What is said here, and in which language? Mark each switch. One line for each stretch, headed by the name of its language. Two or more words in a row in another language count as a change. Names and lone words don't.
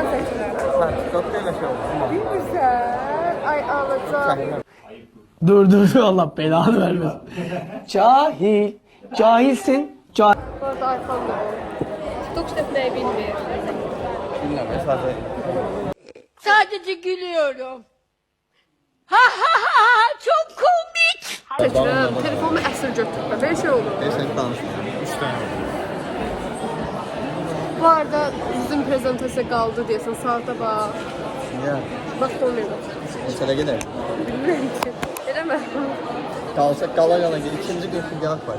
Azerbaijani: mahnı. çəkirlər. Sən TikTok'da elə şey olur, mahnı. Bilmirsən? Ay alacaq. Çəkmir. Dur Allah belanı vermesin. Cahil. Cahilsin. Cahil. Bu arada iPhone da var. TikTok işletmeyi bilmir. Bilmirəm, sadəcə.
Turkish: Sadece gülüyorum. Ha ha ha ha çok komik.
Azerbaijani: Seçirəm, telefonumu əsir götürmə. Belə şey olur. Sən danışmıyorum. 3 dənə. Bu arada bizim prezentasiya qaldı deyəsən, saata bax. Niyə? Bax, olmuyor. Neçələ gedək? Bilmirəm ki. Eləmə. Qalsa qala ikinci gün finqalaq var,